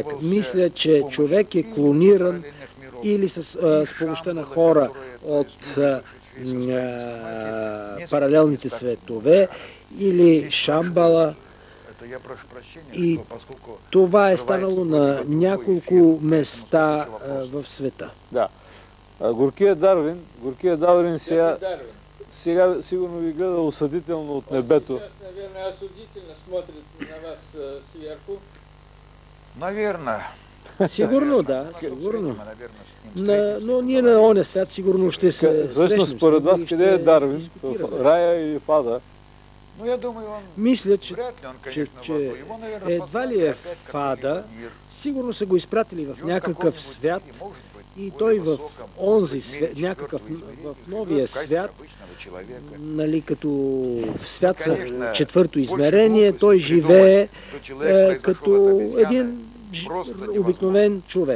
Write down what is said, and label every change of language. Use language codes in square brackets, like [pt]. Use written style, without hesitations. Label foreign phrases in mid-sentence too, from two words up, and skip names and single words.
[bg] Мисля, че човек е клониран или с помощта на хора от паралелните светове, или Шамбала. И това е станало на няколко места в света. Да. Горкия Дарвин сега сигурно ви гледа осъдително от небето. [ru] Сейчас, наверное, осудительно смотрит на вас сверху. Наверное. [bg] Сигурно, да, сигурно. Но ние на оня свят сигурно ще се срещнем. Всъщност, според вас, къде е Дарвин? В рая или в ада? Мисля, че едва ли е в ада, сигурно са го изпратили в някакъв свят и той в онзи свят, в новия свят, нали, като в свят за четвърто измерение, той живее като един обикновен човек.